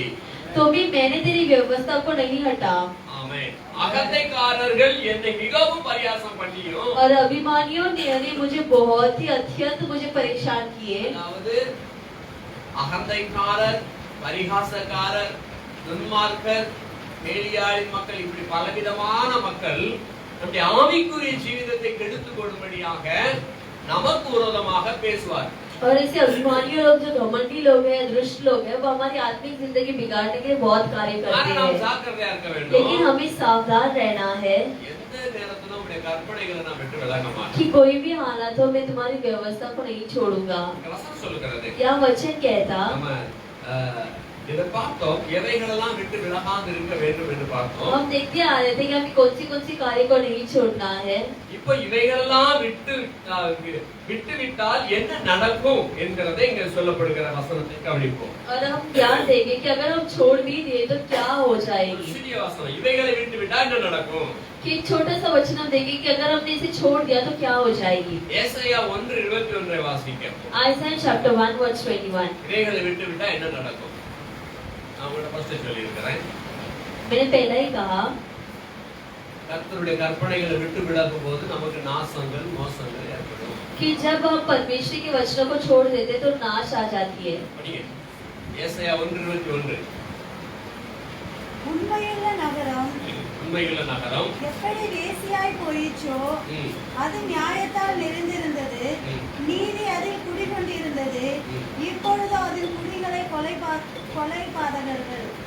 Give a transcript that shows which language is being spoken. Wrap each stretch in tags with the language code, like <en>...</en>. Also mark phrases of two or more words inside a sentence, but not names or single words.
<hi>तो भी मैंने तेरी व्यवस्था को नहीं हटा।</hi> <ta>ஆமென். அகந்தைக்காரர்கள் என்னை மிகவும் பரியாசம் பண்ணியும்,</ta> <hi>और अभिमानियों ने मुझे बहुत ही अत्यंत मुझे परेशान किए।</hi> <ta>அதாவது அகந்தைக்காரர், பரிகாசக்காரர், துன்மார்க்கர், மேலியாளி மக்கள், இப்படி பலவிதமான மக்கள் நம்முடைய ஆவிக்குரிய ஜீவிதத்தை கெடுத்துக் கொள்ளும்படியாக நமக்கு விரோதமாக பேசுவார்.</ta> <hi>और ऐसे अभिमानी लोग, जो घमंडी लोग हैं, दुष्ट लोग हैं, वो हमारी आत्मिक जिंदगी बिगाड़ने के लिए बहुत कार्य करते</hi> <ta>ஆனா நாம்</ta> <hi>हैं,</hi> <ta>ஜாக்கிரதையா இருக்க வேண்டும்.</ta> <hi>लेकिन हमें सावधान रहना है</hi> <ta>எந்த நேரத்திலும் நம்முடைய கற்பனைகளை நாம் விட்டு விலக மாட்டோம்.</ta> <hi>कि कोई भी हालातों में तुम्हारी व्यवस्था को नहीं छोड़ूंगा।</hi> <ta>வசனம் சொல்லுகிறது.</ta> <hi>क्या वचन कहता,</hi> <ta>நம்ம இதை பார்த்தோம், எவைகளெல்லாம் விட்டு விலகாது இருக்க வேண்டும் என்று பார்த்தோம்.</ta> <hi>हम देखते आ रहे थे कि हमें कौन सी कार्य को नहीं छोड़ना है।</hi> <ta>இப்போ இவைகளெல்லாம் விட்டு விட்டால் என்ன நடக்கும் என்கிறதை இங்க சொல்லப்படுகிற வசனத்தை கவனிப்போம்.</ta> <hi>और हम ध्यान देंगे कि अगर हम छोड़ भी दिए तो क्या हो</hi> <ta>ஒரு</ta> <hi>जाएगी।</hi> <ta>சிறிய வசனம், இவைகளை விட்டு விட்டால் என்ன நடக்கும்?</ta> <hi>कि एक छोटा सा वचन हम देंगे कि अगर हमने इसे छोड़ दिया तो क्या हो जाएगी।</hi> <ta>ஏசாயா 1:21 வாசிக்க.</ta> <en>आइज़ाया chapter 1 verse 21।</en> <ta>இவைகளை விட்டு விட்டா என்ன நடக்கும்? நான் உங்களை ஃபர்ஸ்ட் சொல்லி இருக்கிறேன்.</ta> <hi>मैंने पहले ही कहा</hi> <ta>கர்த்தருடைய கற்பனைகளை விட்டு விலகும் போது நமக்கு நாசங்கள், மோசங்கள் ஏற்படும்.</ta> <hi>कि जब हम परमेश्वर के वचनों को छोड़ देते तो नाश आ जाती है।</hi> <ta>படிங்க. ஏசாயா 1:21. உண்மையுள்ள நகரம் உண்மையுள்ள நகரம் எப்படி வேசியாய் போயிற்றோ அது நியாயத்தால் நிறைந்திருந்தது, நீதி அதில் குடிகொண்டிருந்தது, இப்பொழுது அதில் குடிகளை கொலைபாதகர்கள்.</ta>